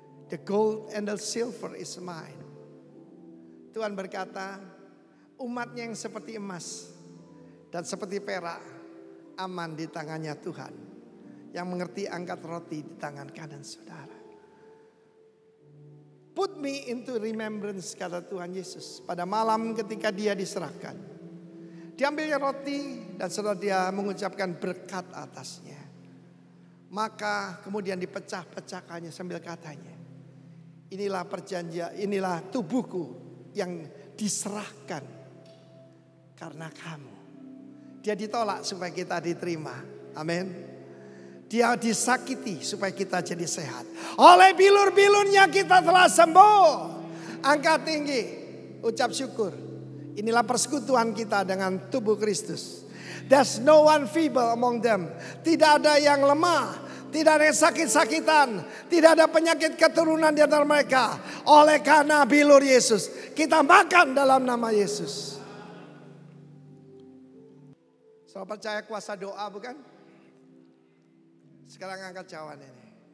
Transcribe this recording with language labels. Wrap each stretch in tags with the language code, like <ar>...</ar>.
<en>The gold and the silver is mine.</en> <id>Tuhan berkata, umatnya yang seperti emas dan seperti perak aman di tangannya Tuhan. Yang mengerti angkat roti di tangan kanan saudara.</id> <en>Put me into remembrance,</en> <id>kata Tuhan Yesus. Pada malam ketika dia diserahkan. Diambilnya roti dan setelah dia mengucapkan berkat atasnya. Maka kemudian dipecah-pecahkannya sambil katanya, inilah perjanjian, inilah tubuhku yang diserahkan karena kamu. Dia ditolak supaya kita diterima. Amin. Dia disakiti supaya kita jadi sehat. Oleh bilur-bilurnya kita telah sembuh. Angkat tinggi, ucap syukur. Inilah persekutuan kita dengan tubuh Kristus.</id> <en>There's no one feeble among them.</en> <id>Tidak ada yang lemah, tidak ada yang sakit-sakitan, tidak ada penyakit keturunan di antara mereka. Oleh karena bilur Yesus, kita makan dalam nama Yesus. Saudara percaya kuasa doa bukan? Sekarang angkat cawan ini.</id>